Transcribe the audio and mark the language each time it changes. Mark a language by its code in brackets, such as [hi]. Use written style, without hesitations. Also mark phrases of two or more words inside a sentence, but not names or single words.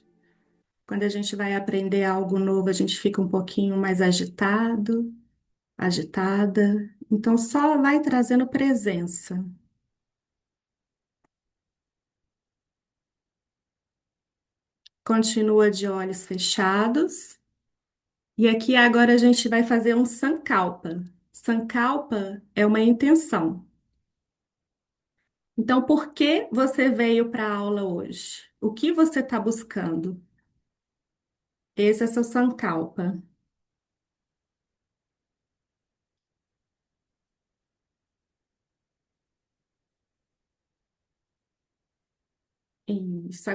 [pt] Quando a gente vai aprender algo novo, a gente fica um pouquinho mais agitado, agitada. Então, só vai trazendo presença. Continua de olhos fechados. E aqui agora a gente vai fazer um sankalpa. Sankalpa é uma intenção. Então, por que você veio para a aula hoje? O que você está buscando? Esse é seu sankalpa. Isso.